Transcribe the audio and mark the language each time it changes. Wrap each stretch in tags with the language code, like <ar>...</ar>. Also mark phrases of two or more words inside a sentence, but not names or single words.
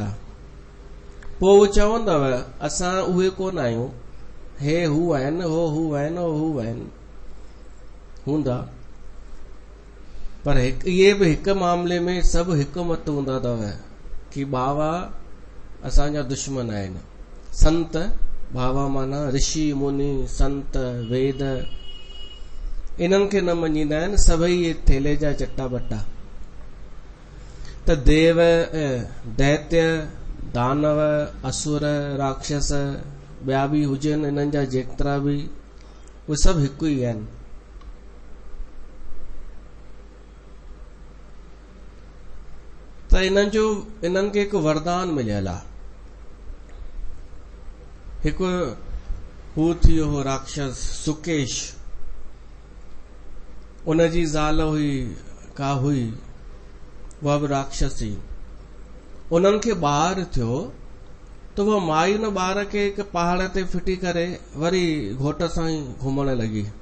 <sd>पोइ उहे चवंदव असां उहे कोन आहियूं, हे हू आहिनि, हो हू आहिनि, हो हू आहिनि, हूंदा, पर इहे बि हिकु मामले में सभु हिकु मत हूंदा अथव कि बाबा असांजा दुश्मन आहिनि। संत, बाबा माना ऋषि मुनि, संत, वेद, इन्हनि खे न मञींदा आहिनि, सभई इहे थेले जा चट्टा बट्टा। त देव, दैत्य, दानव, असुर, राक्षस, ॿिया बि हुजनि, इन्हनि जा जेतिरा बि, उहे सभु हिकु ई आहिनि। त इन्हनि खे हिकु वरदान मिलियल आहे। हिकु हू थियो हो राक्षस सुकेश, उनजी ज़ाल हुई का हुई, उहा बि राक्षसी। उन्हनि खे ॿार थियो त उहा माई उन ॿार खे हिकु पहाड़ ते फिटी करे वरी घोट सां ई घुमण लॻी।</sd>